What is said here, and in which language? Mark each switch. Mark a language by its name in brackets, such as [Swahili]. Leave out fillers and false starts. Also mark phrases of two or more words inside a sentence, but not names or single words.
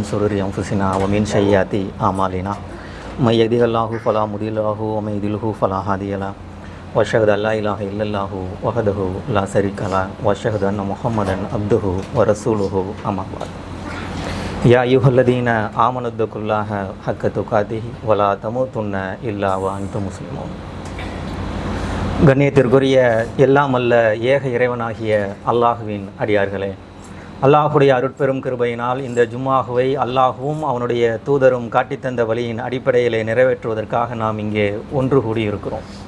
[Arabic] شرور أنفسنا ومن سيئات أعمالنا من يهده الله فلا مضل له ومن يضلل فلا هادي له وأشهد أن لا إله إلا الله وحده لا شريك له وأشهد أن محمدا عبده ورسوله أما بعد يا أيها الذين آمنوا اتقوا الله حق تقاته ولا تموتن إلا وأنتم مسلمون. [Tamil] கண்ணியத்திற்குரிய எல்லாம் அல்ல ஏக இறைவனாகிய அல்லாஹுவின் அடியார்களே, அல்லாஹுடைய அருட்பெரும் கிருபையினால் இந்த ஜும்மாஹுவை அல்லாஹுவும் அவனுடைய தூதரும் காட்டித்தந்த வழியின் அடிப்படையிலே நிறைவேற்றுவதற்காக நாம் இங்கே ஒன்று கூடியிருக்கிறோம்.